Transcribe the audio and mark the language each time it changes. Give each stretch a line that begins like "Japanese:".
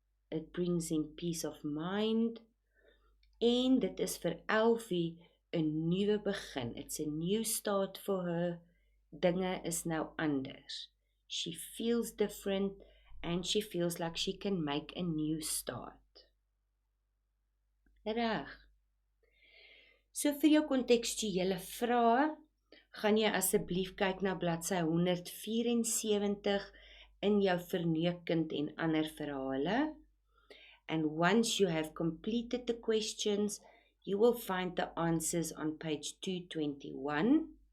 English: It brings him peace of mind.
Afrikaans: En dit is vir Elfie 'n nuwe begin.
English: It's a new start for her.
Afrikaans: Dinge is nou anders.
English: She feels different and she feels like she can make a new start.
Afrikaans: Reg. So vir jou kontekstuele vrae, gaan jy asseblief kyk na bladsy 174 in jou Verneekkind en ander verhale.
English: And once you have completed the questions, you will find the answers on page 221.